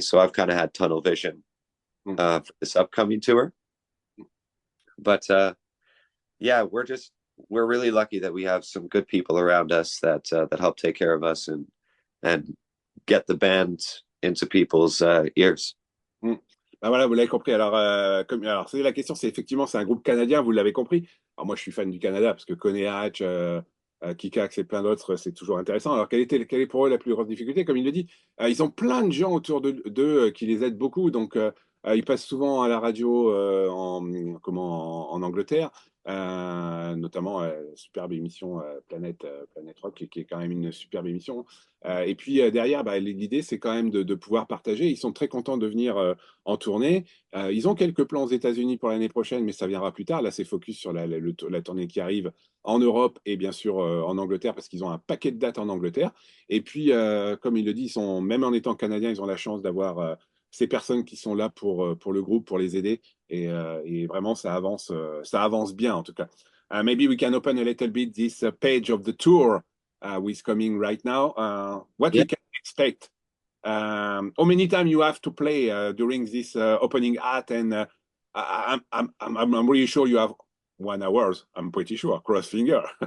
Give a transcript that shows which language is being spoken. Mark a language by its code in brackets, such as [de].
[en] So I've kind of had tunnel vision for this upcoming tour. But yeah, we're really lucky that we have some good people around us that help take care of us and get the band into people's ears. [fr] Ben voilà, vous l'avez compris. Alors c'est la question, c'est effectivement, c'est un groupe canadien, vous l'avez compris. Alors moi, je suis fan du Canada parce que Conéach, Kikax et plein d'autres, c'est toujours intéressant. Alors, quelle est pour eux la plus grosse difficulté? Comme il le dit, ils ont plein de gens autour d'eux qui les aident beaucoup. Donc, ils passent souvent à la radio en Angleterre, notamment superbe émission Planète Rock, qui est quand même une superbe émission. Et puis derrière, l'idée, c'est quand même de pouvoir partager. Ils sont très contents de venir en tournée. Ils ont quelques plans aux États-Unis pour l'année prochaine, mais ça viendra plus tard. Là, c'est focus sur la tournée qui arrive en Europe et bien sûr en Angleterre, parce qu'ils ont un paquet de dates en Angleterre. Et puis, comme il le dit, même en étant canadiens, ils ont la chance d'avoir ces personnes qui sont là pour le groupe, pour les aider. Et vraiment, ça avance bien en tout cas. [en] Maybe we can open a little bit this page of the tour with coming right now. What we can expect. How many times you have to play during this opening act? And I'm really sure you have 1 hour. I'm pretty sure. Cross finger.